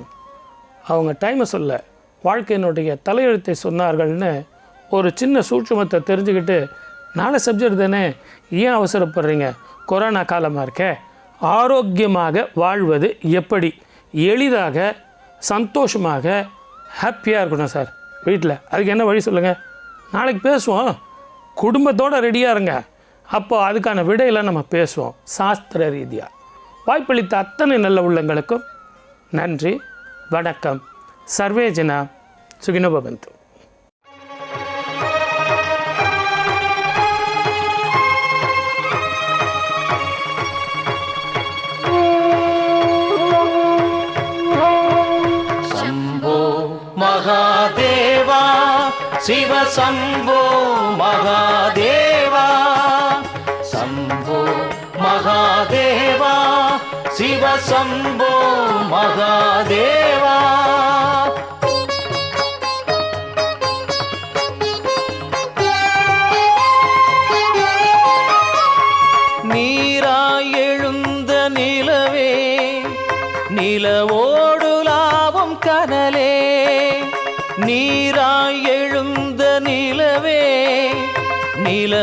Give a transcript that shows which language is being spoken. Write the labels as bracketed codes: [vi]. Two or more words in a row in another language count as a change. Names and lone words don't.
[ta] அவங்க டைமை சொல்ல வாழ்க்கையினுடைய தலையெழுத்தை சொன்னார்கள்னு ஒரு சின்ன சூட்சுமத்தை தெரிஞ்சுக்கிட்டு, நாளை சப்ஜெக்ட் தானே, ஏன் அவசரப்படுறீங்க, கொரோனா காலமாக இருக்க, ஆரோக்கியமாக வாழ்வது எப்படி, எளிதாக சந்தோஷமாக ஹாப்பியாக இருக்கணும் சார் வீட்டில், அதுக்கு என்ன வழி சொல்லுங்கள், நாளைக்கு பேசுவோம், குடும்பத்தோடு ரெடியாக இருங்க, அப்போது அதுக்கான விடையெல்லாம் நம்ம பேசுவோம் சாஸ்திர ரீதியாக. வாய்ப்பளித்த அத்தனை நல்ல உள்ளங்களுக்கும் நன்றி, வணக்கம். [sa] सर्वे जना सुखिनो भवन्तु. महादेवा शिव शंभो महादेवा, शंभो महादेवा शिव शंभो महादेवा. [ta] நீராய் எழுந்த நிலவே, நிலவோடு லாவும் கனலே, நீராய் எழுந்த நிலவே,